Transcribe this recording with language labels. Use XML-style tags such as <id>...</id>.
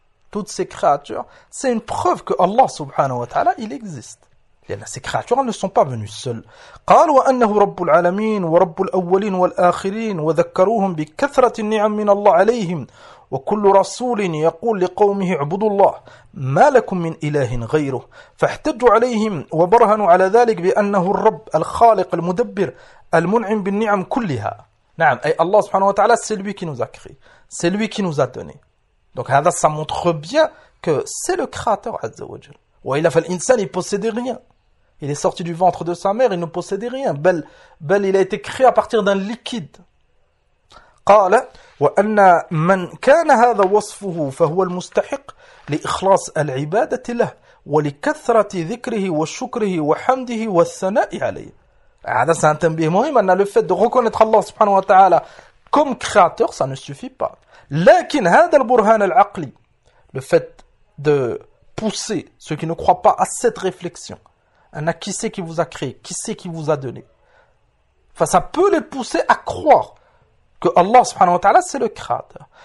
<fr>Toutes ces créatures, c'est une preuve que Allah subhanahu wa ta'ala, il existe. Ces créatures ne sont pas venues seules.</fr> <ar>قال وأنه رب العالمين ورب الأولين والآخرين وذكروهم بكثرة النعم من الله عليهم وكل رسول يقول لقومه اعبدوا الله ما لكم من إله غيره فاحتجوا عليهم وبرهنوا على ذلك بأنه الرب الخالق المدبر المنعم بالنعم كلها. نعم, أي الله سبحانه وتعالى</ar> <fr>c'est lui qui nous a créé, c'est lui qui nous a donné. Donc</fr> <ar>هذا</ar> <fr>ça montre bien que c'est le créateur</fr> <ar>عز وجل. وإلا فالإنسان</ar> <fr>il possédait rien. Il est sorti du ventre de sa mère, il ne possédait rien. Bel, il a été créé à partir d'un liquide.</fr> <ar>قال وأن من كان هذا وصفه فهو المستحق لإخلاص العبادة له ولكثرة ذكره وشكره وحمده والثناء عليه. هذا سنتبه مهم أن</ar> <fr>le fait de reconnaître Allah سبحانه وتعالى comme créateur, ça ne suffit pas.</fr> <ar>لكن هذا البرهان العقلي,</ar> <fr>le fait de pousser ceux qui ne croient pas à cette réflexion. Anna, qui c'est qui vous a créé? Qui c'est qui vous a donné? Enfin, ça peut les pousser à croire que Allah subhanahu wa ta'ala, c'est le créateur.</fr>